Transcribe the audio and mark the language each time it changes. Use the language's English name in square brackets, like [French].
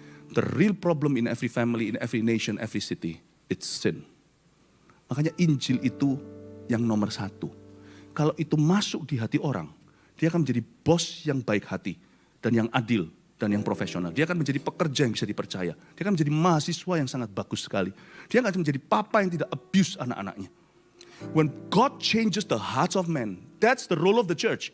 [English] The real problem in every family, in every nation, every city, it's sin. [Indonesian] Makanya Injil itu yang nomor 1. Kalau itu masuk di hati orang, dia akan menjadi bos yang baik hati dan yang adil. Dan yang profesional. Dia akan menjadi pekerja yang bisa dipercaya. Dia akan menjadi mahasiswa yang sangat bagus sekali. Dia akan menjadi papa yang tidak abuse anak-anaknya. [English] When God changes the hearts of men, that's the role of the church.